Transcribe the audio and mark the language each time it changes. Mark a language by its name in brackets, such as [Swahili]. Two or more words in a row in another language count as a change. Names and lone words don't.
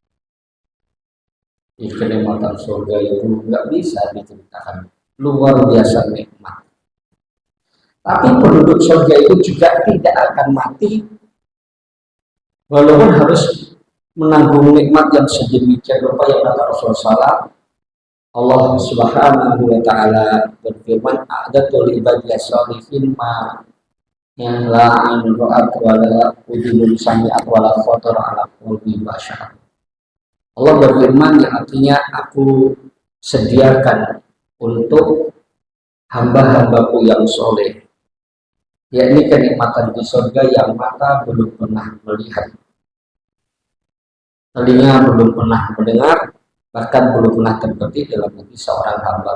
[Indonesian] Kenikmatan surga itu nggak bisa diceritakan, luar biasa nikmat. Tapi penduduk surga itu juga tidak akan mati, walaupun harus menanggung nikmat yang sedemikian rupa yang kata Rasulullah. Allah [Arabic] سبحانه وتعالى [Indonesian] berfirman, [Arabic] "أعددت لعبادي الصالحين ما لا عين رأت ولا أذن سمعت ولا خطر على قلب بشر." [Indonesian] Allah berfirman yang artinya aku sediakan untuk hamba-hambaku yang soleh, yakni kenikmatan di surga yang mata belum pernah melihat, telinga belum pernah mendengar, bahkan belum pernah terbetik dalam hati seorang hamba.